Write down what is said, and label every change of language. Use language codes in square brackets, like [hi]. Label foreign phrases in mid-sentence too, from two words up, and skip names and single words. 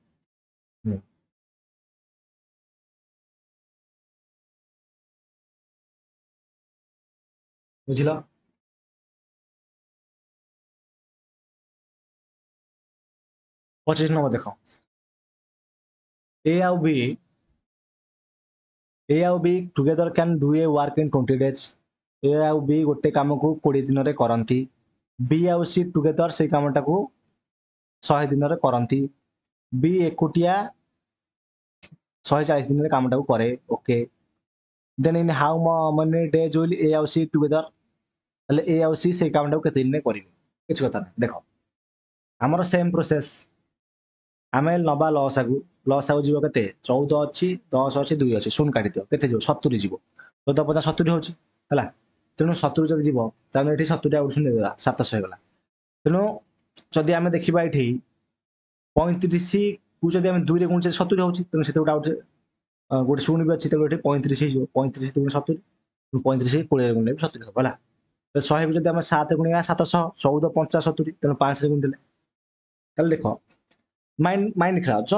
[or] ବୁଝିଲ 25 ନମ୍ବର ଦେଖ A ଆଉ B together [en] can do a work in 20 days [or] A ଆଉ B ଗୋଟେ କାମକୁ 20 ଦିନରେ କରନ୍ତି B ଆଉ C together ସେଇ କାମଟାକୁ 100 ଦିନରେ କରନ୍ତି B ଏକୁଟିଆ 140 ଦିନରେ କାମଟାକୁ କରେ ଓକେ [en] then in how many days will A [or] ଆଉ C together ତାହେଲେ A ଆଉ C ସେଇ କାମଟାକୁ କେତେ ଦିନରେ କରିବେ କିଛି କଥା ନାହିଁ ଦେଖ ଆମର [en] same process [or] ଆମେ ନବା ଲସାଗୁ ଯିବ କେତେ 14 ଅଛି 10 ଅଛି 2 ଅଛି ଶୂନ କାଟିଦିଅ କେତେ ଯିବ 70 ଯିବ 14 50 70 ହଉଛି ହେଲା ତେଣୁ 70 ଯଦି ଯିବ ତାହେଲେ ଏଠି 70 ଆଉ ଶୂନ ଦେଇଦେବା 700 ହେଇଗଲା ତେଣୁ ଯଦି ଆମେ ଦେଖିବା ଏଠି 35 କୁ ଯଦି ଆମେ 2 ରେ ଗୁଣିଛେ 70 ହଉଛି ତେଣୁ ସେତେ ଗୋଟେ ଶୂନ ବି ଅଛି ତେଣୁ ଏଠି 35 ହେଇଯିବ 35 ଦୁଗୁଣେ 70 35 20 ରେ ଗୁଣିଲେ ବି 70 ହବ ହେଲା 100 କୁ ଯଦି ଆମେ 7 ଗୁଣିବା 700 14 50 70 ତେଣୁ 5 ରେ ଗୁଣିଦେଲେ ତାହେଲେ ଦେଖ ମାଇଣ୍ଡ ଖେଳାଅ